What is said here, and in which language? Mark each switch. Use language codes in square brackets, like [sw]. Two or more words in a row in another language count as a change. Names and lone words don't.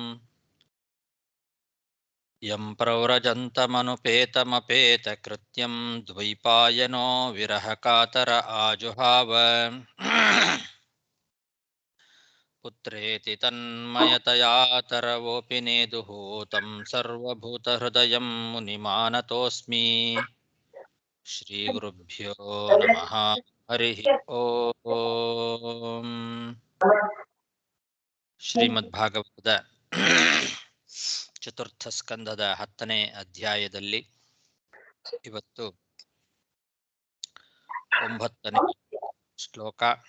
[sa] ಯಂ ಪ್ರವ್ರಜन्तಮನುಪೇತಮಪೇತಕೃತ್ಯಂ ದ್ವೈಪಾಯನೋ ವಿರಹಕಾತರ ಆಜುಹಾವ ಪುತ್ರೇತಿ ತನ್ಮಯತಯಾ ತರವೋಪಿ ನೇದುಃ तं ಸರ್ವಭೂತಹೃದಯಂ ಮುನಿಮಾನತೋಸ್ಮಿ. ಶ್ರೀಗುರುಭ್ಯೋ ನಮಃ. ಹರಿ ಓಂ. [kn] ಶ್ರೀಮದ್ಭಾಗವತದ ಚತುರ್ಥ ಸ್ಕಂದದ 10ನೇ ಅಧ್ಯಾಯದಲ್ಲಿ ಇವತ್ತು 9ನೇ ಶ್ಲೋಕ.